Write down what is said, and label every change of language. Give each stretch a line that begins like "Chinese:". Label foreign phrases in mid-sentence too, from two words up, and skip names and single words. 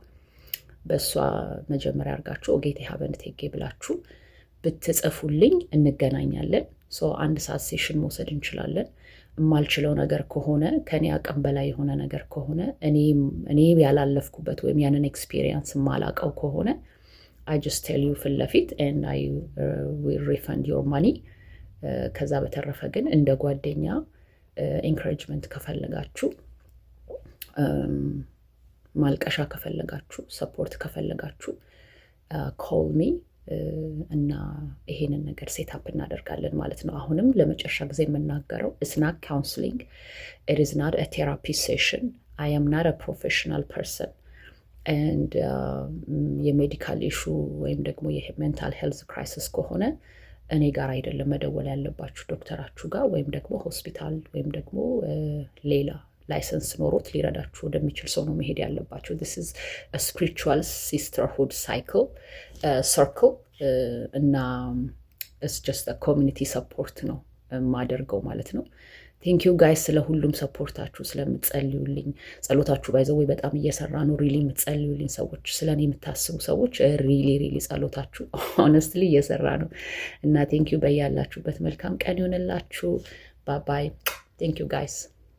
Amharic: በእሷ መጀመሪያ አርጋችሁ ኦጌቲ ሀበን እቴጌ ብላችሁ ብትጽፉልኝ እንገናኛለን። ሶ 1 ሰዓት ሴሽን መውሰድ እንችላለን። የማልችለው ነገር ከሆነ ከኔ አቅም በላይ የሆነ ነገር ከሆነ እኔ ያላለፍኩበት ወይም ያንን ኤክስፒሪየንስ የማላቀው ከሆነ
English: I just tell you
Amharic: ፊት ለፊት
English: and I will refund your money።
Amharic: ከዛ በተረፈ ግን እንደ ጓደኛ ኢንካሬጅመንት ከፈለጋችሁ፣ ማልቀሻ ከፈለጋችሁ፣ ሰፖርት ከፈለጋችሁ
English: call me
Amharic: እና ይሄንን ነገር ሴታፕ እናደርጋለን ማለት ነው። አሁንም ለመጨረሻ ጊዜ የምናገረው
English: it's not counseling, it is not a therapy session, I am not a professional person and
Amharic: የሜዲካል ኢሹ ወይም ደግሞ የሜንታል
English: health crisis
Amharic: ከሆነ እኔ ጋር አይደለም መደወል ያለባችሁ፣ ዶክተራችሁ ጋር ወይም ደግሞ ሆስፒታል ወይም ደግሞ ሌላ ላይሰንስ ኖሮት ሊረዳችሁ ወደሚችል ሰው ነው መሄድ ያለባችሁ።
English: this is a spiritual sisterhood circle
Amharic: እና
English: it's just a community support
Amharic: ነው የማደርገው ማለት ነው።
English: thank you guys
Amharic: ስለ ሁሉም ሰፖርታችሁ፣ ስለምትጸልዩልኝ። ጸሎታችሁ ባይዘው በጣም እየሰራ ነው። ሪሊ የምትጸልዩልኝ ሰዎች፣ ስለኔ የምታስቡ ሰዎች ሪሊ ጸሎታችሁ ሆነስትሊ እየሰራ ነው እና
English: thank you።
Amharic: በያላችሁበት መልካም ቀን ይሆንላችሁ።
English: bye bye። thank you guys።